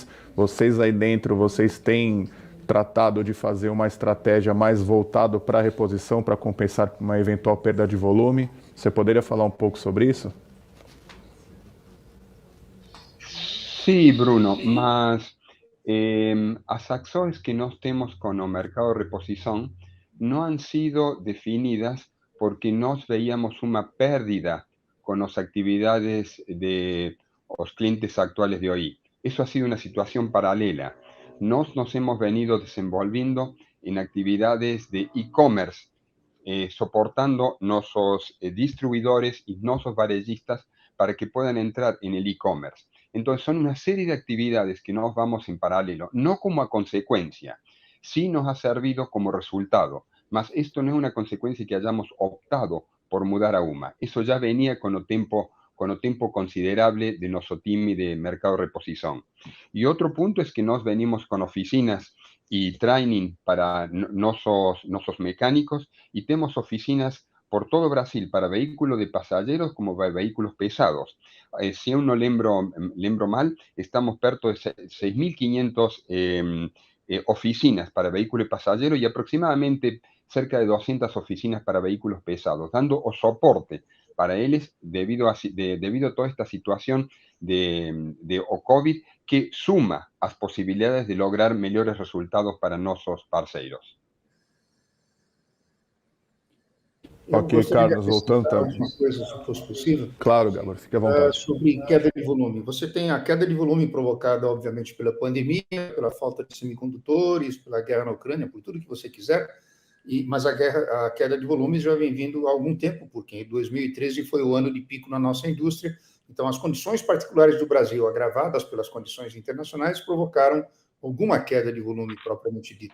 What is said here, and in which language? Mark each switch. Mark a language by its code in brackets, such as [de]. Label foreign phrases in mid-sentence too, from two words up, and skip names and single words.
[pt] Vocês aí dentro, vocês têm tratado de fazer uma estratégia mais voltada para a reposição, para compensar uma eventual perda de volume? Você poderia falar um pouco sobre isso? [es] Sí, Bruno, [pt] mas as [es] acciones que [pt] nós temos [es] con el mercado de reposición no han sido definidas porque [pt] nós veíamos [es] una pérdida con las actividades de los clientes actuales de hoy. Eso ha sido una situación paralela. Nos hemos venido desenvolviendo en actividades de e-commerce, soportando nuestros distribuidores y nuestros varellistas para que puedan entrar en el e-commerce. Entonces son una serie de actividades que nos vamos en paralelo, no como a consecuencia, sí nos ha servido como resultado, mas esto no es una consecuencia que hayamos optado por mudar a UMA, eso ya venía con el tiempo considerable de nuestro time de mercado de reposición. Y otro punto es que nos venimos con oficinas y training para nuestros mecánicos y tenemos oficinas por todo Brasil para vehículos de pasajeros como vehículos pesados. Si aún no lembro mal, estamos perto de 6.500 oficinas para vehículos de pasajeros y aproximadamente cerca de 200 oficinas para vehículos pesados, dando soporte para ellos debido a toda esta situación de COVID que suma as posibilidades de lograr mejores resultados para nuestros parceiros. [pt] Eu Ok, gostaria Carlos, de voltando acrescentar então. alguma coisa, se fosse possível, Claro, Gabor, fique à vontade. sobre queda de volume. Você tem a queda de volume provocada, obviamente, pela pandemia, pela falta de semicondutores, pela guerra na Ucrânia, por tudo que você quiser, mas a queda de volumes já vem vindo há algum tempo, porque 2013 foi o ano de pico na nossa indústria, então as condições particulares do Brasil, agravadas pelas condições internacionais, provocaram alguma queda de volume propriamente dito.